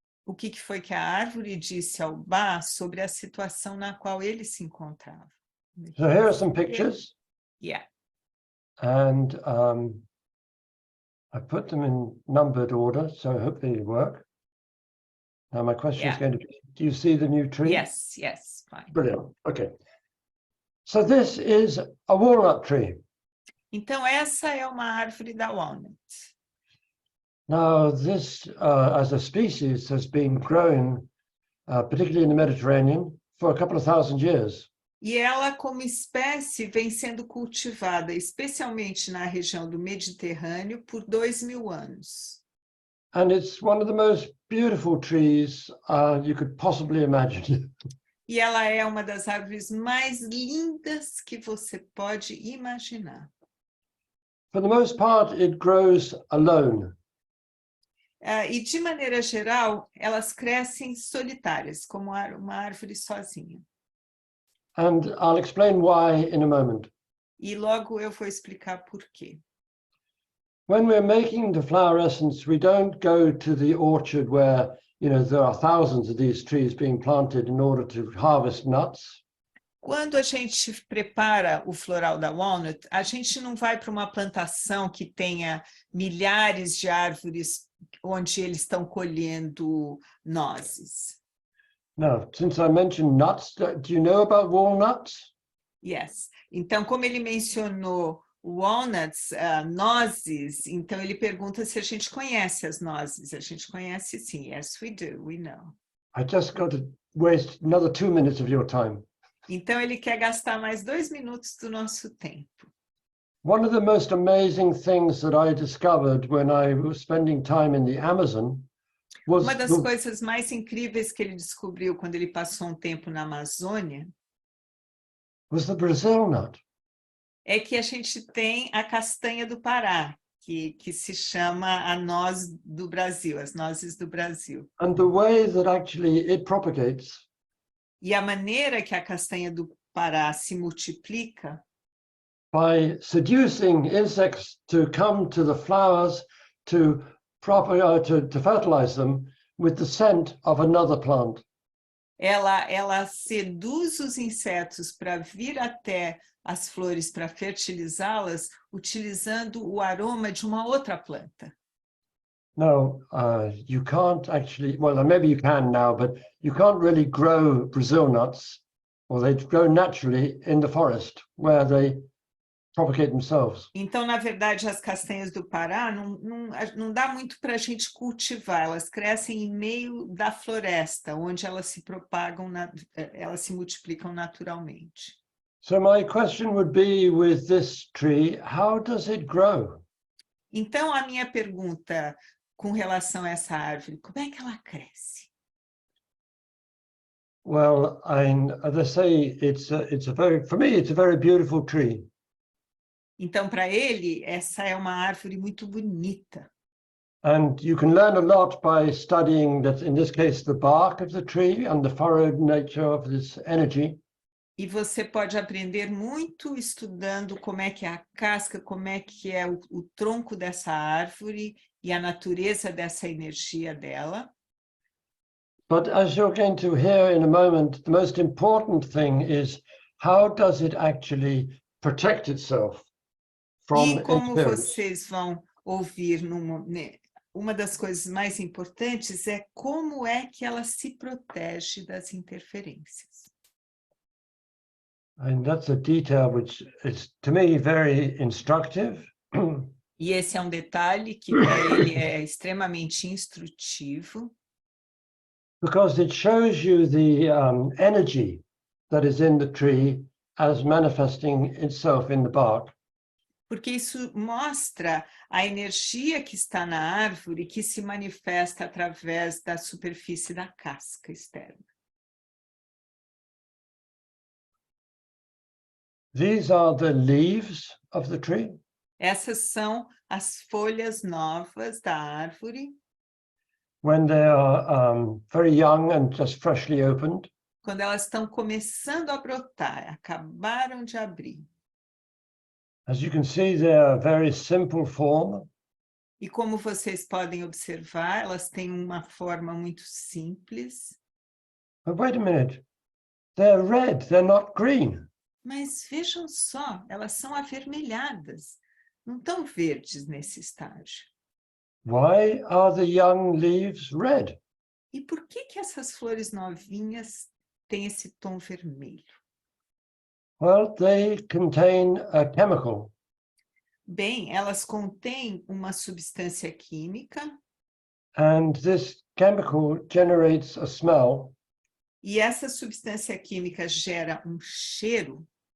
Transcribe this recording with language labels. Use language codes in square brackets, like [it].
[pt] O que foi que a árvore disse ao Bach sobre a situação na qual ele se encontrava? [en] So here are some pictures, Yeah. and I put them in numbered order, so hopefully they work. Now my question is going to be, do you see the new tree? Yes, yes, fine. Brilliant, okay. So this is a walnut tree. [pt] Então, essa é uma árvore da Walnut. [en] Now this, as a species, has been grown, particularly in the Mediterranean, for a couple of thousand years. [pt] E ela, como espécie, vem sendo cultivada, especialmente na região do Mediterrâneo, por 2000 anos. [en] And it's one of the most beautiful trees you could possibly imagine. [pt] E ela é uma das árvores mais lindas que você pode imaginar. [en] For the most part, it grows alone. [pt] E, de maneira geral, elas crescem solitárias, como uma árvore sozinha. [en] And I'll explain why in a moment. [pt] E logo eu vou explicar por quê. [en] When we're making the flower essence, we don't go to the orchard where, you know, there are thousands of these trees being planted in order to harvest nuts. [pt] Quando a gente prepara o floral da Walnut, a gente não vai para uma plantação que tenha milhares de árvores onde eles estão colhendo nozes. [en] Now, since I mentioned nuts, do you know about walnuts? Yes. [pt] Então, como ele mencionou walnuts, nozes, então ele pergunta se a gente conhece as nozes. A gente conhece sim. [en] Yes, we do. We know. I just got to waste another 2 minutes of your time. [pt] Então, ele quer gastar mais 2 minutos do nosso tempo. [en] One of the most amazing things that I discovered when I was spending time in the Amazon was [pt] Uma das coisas mais incríveis que ele descobriu quando ele passou um tempo na Amazônia [en] the Brazil nut. [pt] é que a gente tem a castanha do Pará, que se chama a noz do Brasil, as nozes do Brasil. [en] And the way that actually it propagates [pt] E a maneira que a castanha do Pará se multiplica [en] by seducing insects to come to the flowers to fertilize them with the scent of another plant. [pt] ela seduz os insetos para vir até as flores para fertilizá-las, utilizando o aroma de uma outra planta. [en] Now, you can't actually, well, maybe you can now, but you can't really grow Brazil nuts, or they grow naturally in the forest where they propagate themselves. [pt] Então, na verdade, as castanhas do Pará não dá muito para a gente cultivar, elas crescem em meio da floresta, onde elas se propagam, elas se multiplicam naturalmente. [en] So my question would be with this tree, how does it grow? [pt] Então, a minha pergunta com relação a essa árvore, como é que ela cresce? [en] Well, as I say, for me, it's a very beautiful tree. [pt] Então, para ele, essa é uma árvore muito bonita. [en] And you can learn a lot by studying that, in this case, the bark of the tree and the furrowed nature of this energy. [pt] E você pode aprender muito estudando como é que é a casca, como é que é o tronco dessa árvore e a natureza dessa energia dela. [en] But as you're going to hear in a moment, the most important thing is how does it actually protect itself from [pt] E como [en] interference? [pt] vocês vão ouvir, uma das coisas mais importantes é como é que ela se protege das interferências. [en] And that's a detail which is, to me, very instructive. [pt] E esse é um detalhe que para ele é extremamente instrutivo. [en] Because it shows you the energy that is in the tree as manifesting itself in the bark. [pt] Porque isso mostra a energia que está na árvore que se manifesta através da superfície da casca externa. [en] These are the leaves of the tree. [pt] Essas são as folhas novas da árvore. [en] When they are very young and just freshly opened. [pt] Quando elas estão começando a brotar, acabaram de abrir. [en] As you can see, they are very simple form. [pt] E como vocês podem observar, elas têm uma forma muito simples. [en] But wait a minute. They're red, they're not green. [pt] Mas vejam só, elas são avermelhadas, não estão verdes nesse estágio. [en] Why are the young leaves red? [pt] E por que essas flores novinhas têm esse tom vermelho? [en] Well, they contain a chemical. [pt] Bem, elas contêm uma substância química [en] And this chemical generates a smell. [pt] e essa substância química gera um cheiro.